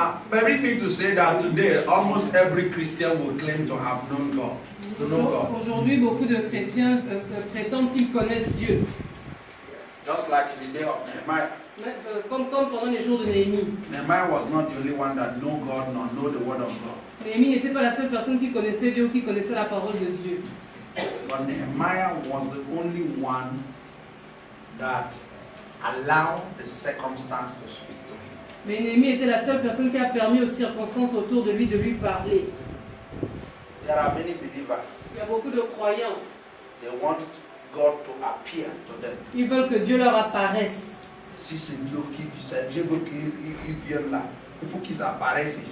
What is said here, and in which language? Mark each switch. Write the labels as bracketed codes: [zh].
[en] Permit me to say that today almost every Christian will claim to have known God, to know God. [fr] Aujourd'hui, beaucoup de chrétiens prétendent qu'ils connaissent Dieu. [en] Just like in the day of Nehemiah. [fr] Comme pendant les jours de Néhémie. [en] Nehemiah was not the only one that know God nor know the word of God. [fr] Néhémie n'était pas la seule personne qui connaissait Dieu ou qui connaissait la parole de Dieu. [en] But Nehemiah was the only one that allowed the circumstance to speak to him. [fr] Mais Néhémie était la seule personne qui a permis aux circonstances autour de lui parler. [en] There are many believers. [fr] Il y a beaucoup de croyants. [en] They want God to appear to them. [fr] Ils veulent que Dieu leur apparaisse. Si c'est Dieu qui dit ça, Dieu veut qu'ils viennent là. Il faut qu'ils apparaissent ici.